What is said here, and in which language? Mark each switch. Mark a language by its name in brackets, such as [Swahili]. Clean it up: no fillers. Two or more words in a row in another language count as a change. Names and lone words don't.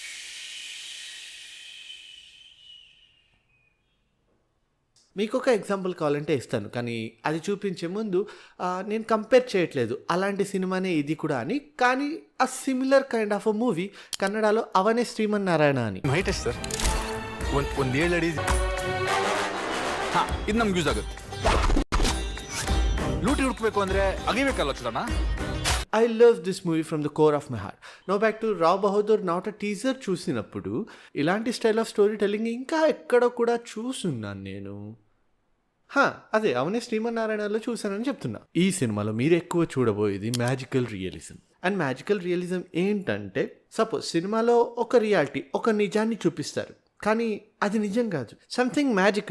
[Telugu] మీకు ఒక ఎగ్జాంపుల్ కావాలంటే ఇస్తాను, కానీ అది చూపించే ముందు నేను కంపేర్ చేయట్లేదు అలాంటి సినిమానే ఇది కూడా అని, కానీ ఆ [English] similar kind of a movie [Telugu] కన్నడలో అవనే ಶ್ರೀಮನ್ನಾರಾಯಣ అని. [Kannada] ಸರ್ ಒಂದು 7 ಅಡಿ ಇದು ನಮ್ಗೆ ಯೂಸ್ ಆಗುತ್ತೆ. ಲೂಟಿ ಹುಡುಕ್ಬೇಕು ಅಂದ್ರೆ ಅಗಿಬೇಕಲ್ಲ ಚಲನ. [English] I love this movie from the core of my heart. Now back to రావ్ బహదూర్. not a teaser [Telugu] చూసినప్పుడు ఇలాంటి [English] style of story telling [Telugu] ఇంకా ఎక్కడ కూడా చూసున్నాను నేను. అదే అవనే శ్రీమన్నారాయణలో చూసానని చెప్తున్నా. ఈ సినిమాలో మీరు ఎక్కువ చూడబోయేది [English] magical realism. [Telugu] అండ్ [English] magical realism [Telugu] ఏంటంటే, సపోజ్ సినిమాలో ఒక రియాలిటీ, ఒక నిజాన్ని చూపిస్తారు, కానీ అది నిజం కాదు, [English] something magical.